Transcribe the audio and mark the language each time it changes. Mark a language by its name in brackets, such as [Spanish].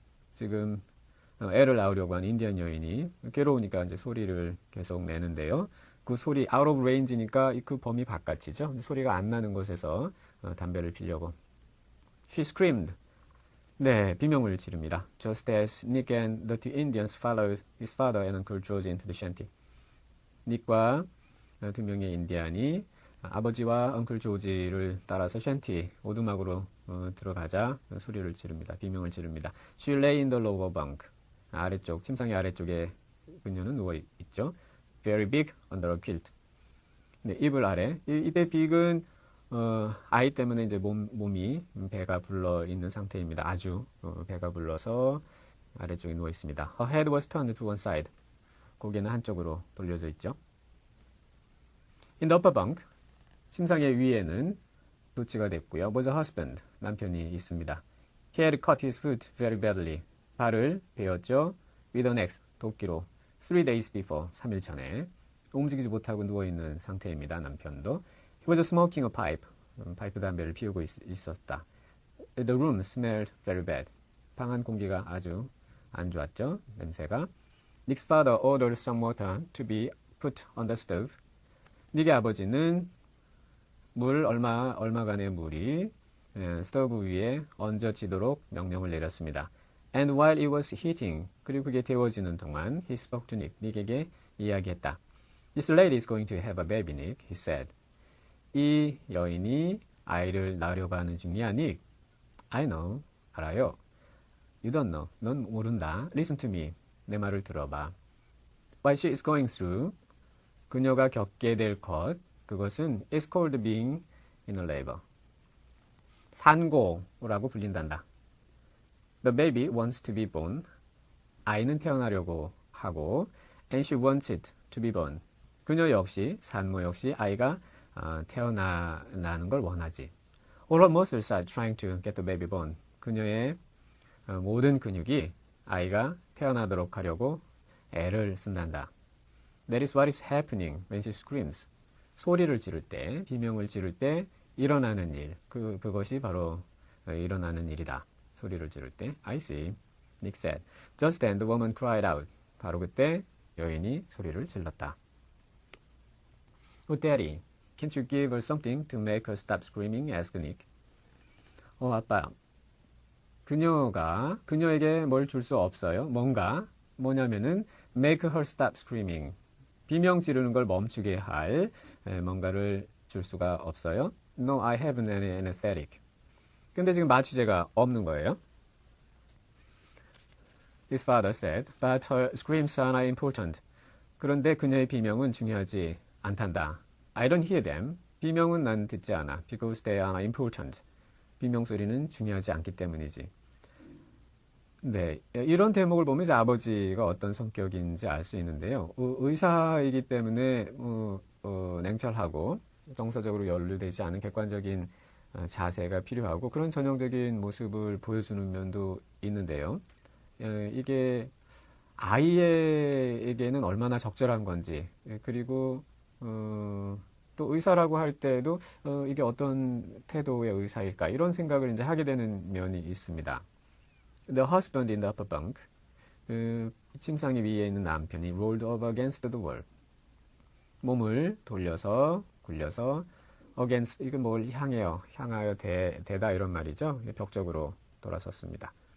[Korean] 지금 애를 낳으려고 하는 인디언 여인이 괴로우니까 이제 소리를 계속 내는데요. 그 소리 [English] out of range [Korean] 니까 그 범위 바깥이죠. 소리가 안 나는 곳에서 담배를 피려고. [English] She screamed. [Korean] 네, 비명을 지릅니다. [English] Just as Nick and the two Indians followed his father and Uncle George into the shanty. [Korean] 닉과 2명의 인디안이 아버지와 엉클 조지를 따라서 샨티 오두막으로 들어가자 소리를 지릅니다. 비명을 지릅니다. [English] She lay in the lower bunk. [Korean] 아래쪽 침상의 아래쪽에 그녀는 누워 있죠. [English] Very big under a quilt. [Korean] 네, 이불 아래. 이때 빅은 아이 때문에 이제 몸이 배가 불러 있는 상태입니다. 아주 배가 불러서 아래쪽에 누워 있습니다. [English] Her head was turned to one side. [Korean] 고개는 한쪽으로 돌려져 있죠. [English] In the upper bunk. [Korean] 침상의 위에는 노치가 됐고요. [English] was a husband, [Korean] 남편이 있습니다. [English] He had cut his foot very badly. [Korean] 발을 베었죠. [English] with an axe, [Korean] 도끼로. 3 days before, 3일 전에. 움직이지 못하고 누워있는 상태입니다. 남편도. [English] He was smoking a pipe. [Korean] 파이프 담배를 피우고 있었다. [English] The room smelled very bad. [Korean] 방 안 공기가 아주 안 좋았죠. 냄새가. [English] Nick's father ordered some water to be put on the stove. [Korean] 닉의 아버지는 물 얼마간의 물이 스토브 위에 얹어지도록 명령을 내렸습니다. [English] And while it was heating, [Korean] 그리고 그게 데워지는 동안 [English] he spoke to Nick, [Korean] 닉에게 이야기했다. [English] This lady is going to have a baby, Nick, he said. [Korean] 이 여인이 아이를 낳으려고 하는 중이야, Nick. [English] I know, [Korean] 알아요. [English] You don't know, [Korean] 넌 모른다. [English] Listen to me, [Korean] 내 말을 들어봐. [English] What she is going through, [Korean] 그녀가 겪게 될 것, 그것은 [English] is called being in a labor. [Korean] 산고라고 불린단다. [English] The baby wants to be born. [Korean] 아이는 태어나려고 하고 [English] and she wants it to be born. [Korean] 그녀 역시, 산모 역시 아이가 태어나는 걸 원하지. [English] All her muscles are trying to get the baby born. [Korean] 그녀의 모든 근육이 아이가 태어나도록 하려고 애를 쓴단다. [English] That is what is happening when she screams. [Korean] 소리를 지를 때, 비명을 지를 때 일어나는 일. 그것이 바로 일어나는 일이다. 소리를 지를 때. [English] I see, Nick said. Just then the woman cried out. [Korean] 바로 그때 여인이 소리를 질렀다. [English] Oh, Daddy, can't you give her something to make her stop screaming? asked Nick. [Korean] 아빠. 그녀에게 뭘 줄 수 없어요. 뭐냐면은 [English] make her stop screaming. [Korean] 비명 지르는 걸 멈추게 할 뭔가를 줄 수가 없어요. [English] No, I haven't any anesthetic. [Korean] 근데 지금 마취제가 없는 거예요. [English] His father said, but her screams are not important. [Korean] 그런데 그녀의 비명은 중요하지 않단다. [English] I don't hear them. [Korean] 비명은 난 듣지 않아. [English] Because they are not important. [Korean] 비명 소리는 중요하지 않기 때문이지. 네, 이런 대목을 보면 이제 아버지가 어떤 성격인지 알 수 있는데요. 의사이기 때문에 냉철하고 정서적으로 연루되지 않은 객관적인 자세가 필요하고 그런 전형적인 모습을 보여주는 면도 있는데요. 이게 아이에게는 얼마나 적절한 건지 그리고 또 의사라고 할 때도 이게 어떤 태도의 의사일까 이런 생각을 이제 하게 되는 면이 있습니다. [English] The husband in the upper bunk, [Korean] 침상이 위에 있는 남편이 [English] rolled over against the wall. [Korean] 몸을 돌려서 굴려서 against 이건 뭘 향하여 대다 이런 말이죠. 벽 쪽으로 돌아섰습니다.